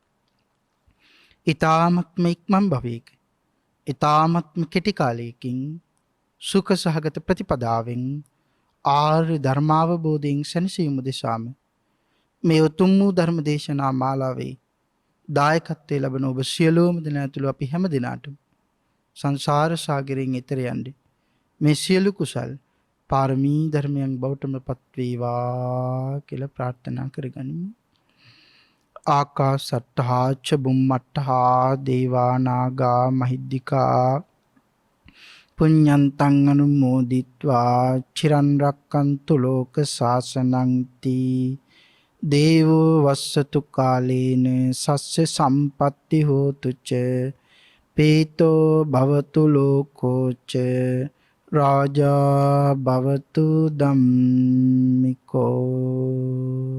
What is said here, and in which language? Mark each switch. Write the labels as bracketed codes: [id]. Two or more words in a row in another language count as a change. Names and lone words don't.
[si] ඊ타මත්ම ඉක්මන් භවයක ඊ타මත්ම කෙටි කාලයකින් සුඛ සහගත ප්‍රතිපදාවෙන් ආර්ය ධර්මාවබෝධයෙන් සැනසීම දෙසාම මේ උතුම් වූ ධර්ම දේශනා මාලාවේ දායකත්වයේ ලබන ඔබ සියලුම දෙනා ඇතුළු අපි හැම දිනාටම සංසාර සාගරයෙන් එතර යන්නේ මේ සියලු කුසල් පාරමී ධර්මයන් බවටම පත් වේවා කියලා ප්‍රාර්ථනා කරගනිමු. [pi] ආකාසට්ඨා ච බුම්මට්ඨා දේවා නාග මහිද්దికා පුඤ්ඤන්තං අනුමෝදිත්වා චිරන් රක්칸තු ලෝක සාසනං තී දේවෝ වස්සතු කාලේන සස්ස සම්පatti හෝතු ච පීතෝ භවතු ලෝකෝ ච රාජා භවතු ධම්මිකෝ.